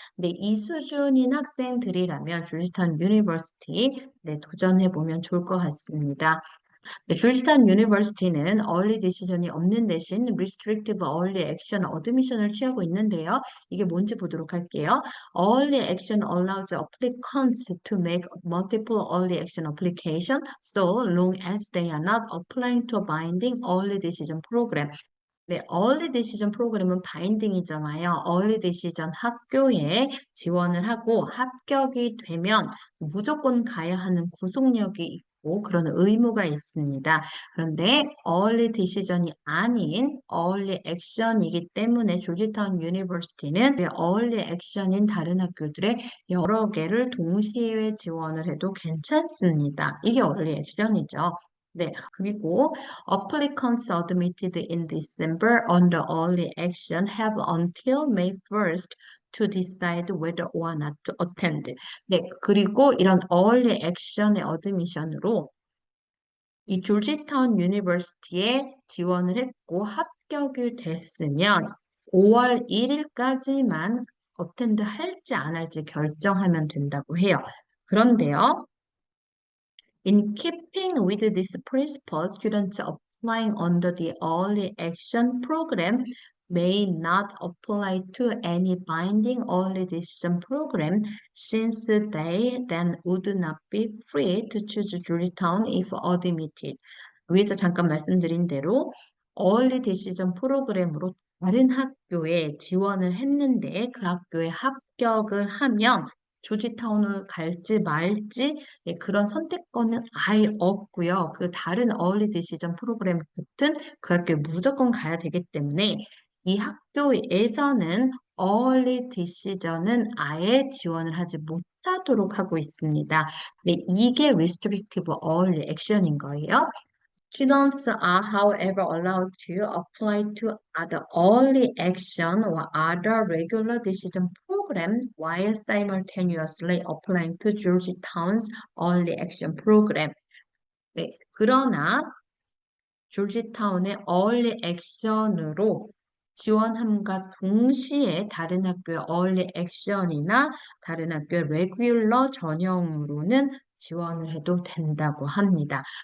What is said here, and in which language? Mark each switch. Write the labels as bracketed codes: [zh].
[ko] 근데 이 수준인 학생들이라면 조지타운 유니버시티 도전해 보면 좋을 것 같습니다. 네, 조지타운 유니버시티는 early decision이 없는 대신 [en] restrictive early action admission [ko] 을 취하고 있는데요. 이게 뭔지 보도록 할게요. [en] Early action allows applicants to make multiple early action application so long as they are not applying to a binding early decision program. [ko] 네, early decision 프로그램은 바인딩이잖아요. early decision 학교에 지원을 하고 합격이 되면 무조건 가야 하는 구속력이 있고 그런 의무가 있습니다. 그런데 early decision이 아닌 early action이기 때문에 조지타운 유니버시티는 early action인 다른 학교들의 여러 개를 동시에 지원을 해도 괜찮습니다. 이게 early action이죠. 네, 그리고 [en] applicants admitted in December under early action have until May 1st to decide whether or not to attend. [ko] 네, 그리고 이런 early action의 admission으로 이 조지타운 유니버시티에 지원을 했고 합격이 됐으면 5월 1일까지만 attend 할지 안 할지 결정하면 된다고 해요. 그런데요. [en] In keeping with this principle, students applying under the early action program may not apply to any binding early decision program since they then would not be free to choose Georgetown if admitted. [ko] 위에서 잠깐 말씀드린 대로 early decision 프로그램으로 다른 학교에 지원을 했는데 그 학교에 합격을 하면 조지타운을 갈지 말지 그런 선택권은 아예 없고요. 그 다른 어울리 디시전 프로그램 붙은 그 학교에 무조건 가야 되기 때문에 이 학교에서는 어울리 디시전은 아예 지원을 하지 못하도록 하고 있습니다. 네, 이게 [en] restrictive early action [ko] 인 거예요. [en] Students are, however, allowed to apply to other early action or other regular decision programs while simultaneously applying to Georgetown's early action program. [ko] 네, 그러나 조지타운의 early action으로 지원함과 동시에 다른 학교의 early action이나 다른 학교의 regular 전형으로는 지원을 해도 된다고 합니다.